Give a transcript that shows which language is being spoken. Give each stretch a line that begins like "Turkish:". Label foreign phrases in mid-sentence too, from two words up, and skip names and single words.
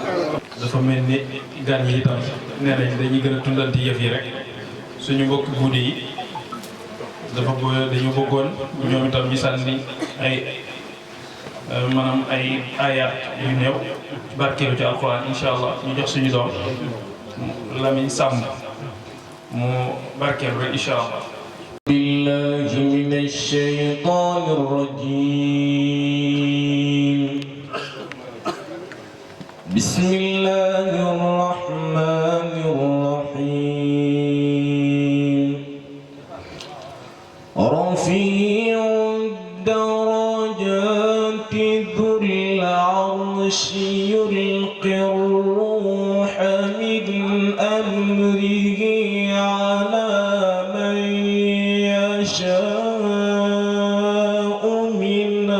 Wolof: dafa mel ni gan yi itam nee nañ dañuy gën a tundanti yëf yi rek suñu mbokk guudi yi dañu bëggoon ñoom itam ñu sànni ay maanaam ay ayat yu néew barkeelu ci alquran
Arabic: إن شاء الله
Wolof: ñu jox suñu doom Lamine Samb mu barkeelu rek
Arabic: إن شاء الله. بالله من الشيطان الرجيم. بسم الله الرحمن الرحيم. رفيع الدرجات ذو العرش يلقي الروح من أمره على من يشاء من